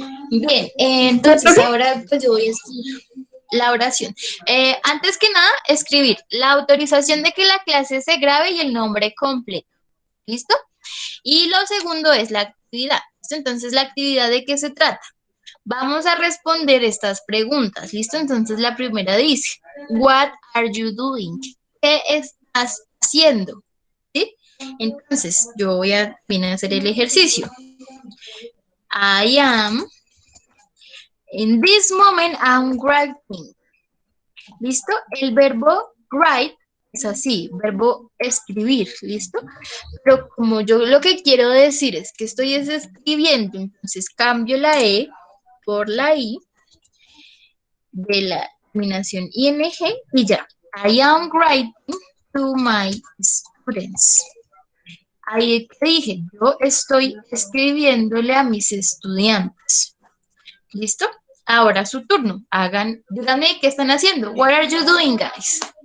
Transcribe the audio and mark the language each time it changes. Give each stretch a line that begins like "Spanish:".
Spanish: Bien, entonces ahora pues yo voy a escribir la oración. Antes que nada, escribir la autorización de que la clase se grabe y el nombre completo, ¿listo? Y lo segundo es la actividad. ¿Listo? Entonces, ¿la actividad de qué se trata? Vamos a responder estas preguntas, ¿listo? Entonces, la primera dice,
English: what are you doing?
Spanish: ¿Qué estás haciendo? ¿Sí? Entonces, yo voy a hacer el ejercicio.
English: I am, in this moment, I'm writing.
Spanish: ¿Listo? El verbo write es así, verbo escribir, ¿listo? Pero como yo lo que quiero decir es que estoy escribiendo, entonces cambio la E por la I de la terminación ing y ya.
English: I am writing to my students.
Spanish: Ahí te dije, yo estoy escribiéndole a mis estudiantes. ¿Listo? Ahora su turno. Díganme qué están haciendo.
English: What are you doing, guys?